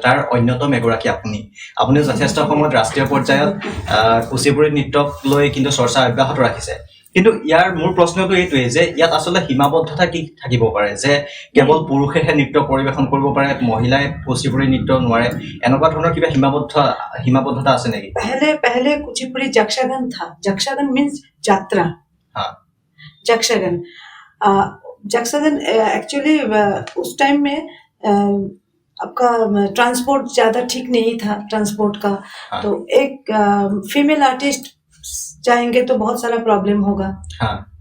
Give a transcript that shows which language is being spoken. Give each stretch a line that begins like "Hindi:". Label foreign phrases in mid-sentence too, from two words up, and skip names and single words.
Assamese: তাৰ অন্যতম এগৰাকী আপুনিও যথেষ্ট সময়ত ৰাষ্ট্ৰীয় পৰ্যায়ত কুচিপুড়ি নৃত্যক লৈ কিন্তু চৰ্চা অব্যাহত ৰাখিছে। কিন্তু ইয়াৰ মোৰ প্ৰশ্নটো এইটোৱে যে ইয়াত আচলতে সীমাবদ্ধতা কি থাকিব পাৰে যে কেৱল পুৰুষেহে নৃত্য পৰিৱেশন কৰিব পাৰে, মহিলাই কুচিপুড়ি নৃত্য নোৱাৰে, এনেকুৱা ধৰণৰ কিবা সীমাবদ্ধতা আছে নেকি?
Hindi: पहले कुचिपुड़ी जक्षागन था। जक्षागन मीन्स यात्रा। हाँ, जक्षागन एक्चुअली उस टाइम में आपका ट्रांसपोर्ट ज्यादा ठीक नहीं था, ट्रांसपोर्ट का। हाँ, तो एक
English: female artist
Hindi: जाएंगे तो बहुत सारा प्रॉब्लम होगा,